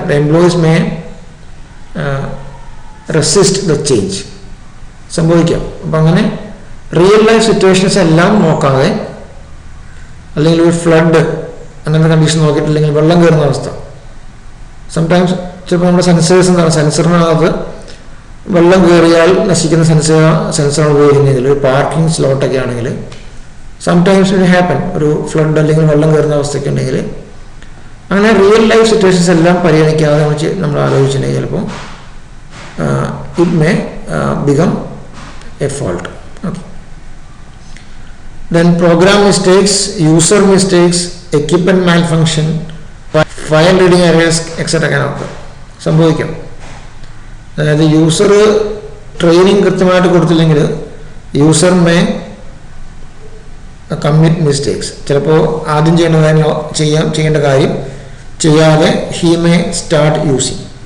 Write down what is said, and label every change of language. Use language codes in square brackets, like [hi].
[en] The employees may resist the change. [ml] സംഭവിക്കാം. അപ്പം അങ്ങനെ റിയൽ ലൈഫ് സിറ്റുവേഷൻസ് എല്ലാം നോക്കാതെ, അല്ലെങ്കിൽ ഒരു ഫ്ലഡ് അങ്ങനത്തെ കണ്ടീഷൻ നോക്കിയിട്ടില്ലെങ്കിൽ വെള്ളം കയറുന്ന അവസ്ഥ, സംടൈംസ് ചിലപ്പോൾ നമ്മുടെ സെൻസേഴ്സ് എന്താണ്, സെൻസറിനകത്ത് വെള്ളം കയറിയാൽ നശിക്കുന്ന സെൻസറാണ് ഉപയോഗിക്കുന്നതെങ്കിൽ, ഒരു പാർക്കിംഗ് സ്ലോട്ടൊക്കെ ആണെങ്കിൽ [en] sometimes it happen, [ml] ഒരു ഫ്ലഡ് അല്ലെങ്കിൽ വെള്ളം കയറുന്ന അവസ്ഥയൊക്കെ ഉണ്ടെങ്കിൽ. അങ്ങനെ റിയൽ ലൈഫ് സിറ്റുവേഷൻസ് എല്ലാം പരിഗണിക്കാതെ നമ്മൾ ആലോചിച്ചിട്ടുണ്ടെങ്കിൽ ചിലപ്പോൾ [en] It may become a fault. Okay. Then program mistakes, user mistakes, equipment malfunction, file reading errors, etc. can occur. [ml] സംഭവിക്കാം. അതായത് യൂസർ ട്രെയിനിങ് കൃത്യമായിട്ട് കൊടുത്തില്ലെങ്കിൽ [en] User may commit mistakes. [ml] ചിലപ്പോൾ ആദ്യം ചെയ്യേണ്ട കാര്യം ചെയ്യാതെ [en] He may start using.